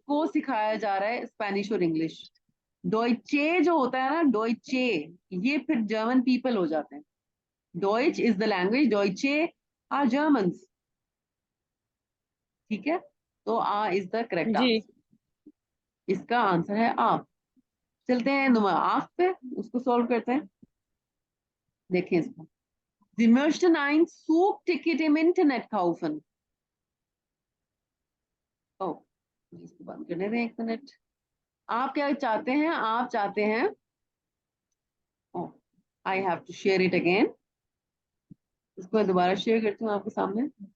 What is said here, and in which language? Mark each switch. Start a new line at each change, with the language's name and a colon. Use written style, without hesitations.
Hindi: को सिखाया जा रहा है, स्पेनिश और इंग्लिश। डॉइचे जो होता है ना, डॉइचे, ये फिर जर्मन पीपल हो जाते हैं।
English: Deutsch is the language, Deutsche are Germans.
Hindi: ठीक है, तो आ is the correct ji answer, इसका आंसर है आ। चलते हैं नंबर आठ पे, उसको सॉल्व करते हैं। देखिए इसको,
German: Sie möchten ein Zugticket im Internet kaufen.
Hindi: ओ, इसको बंद करने दें एक मिनट। आप क्या चाहते हैं, आप चाहते हैं,
English: oh I have to share it again,
Hindi: इसको मैं दोबारा शेयर करती हूँ आपके सामने।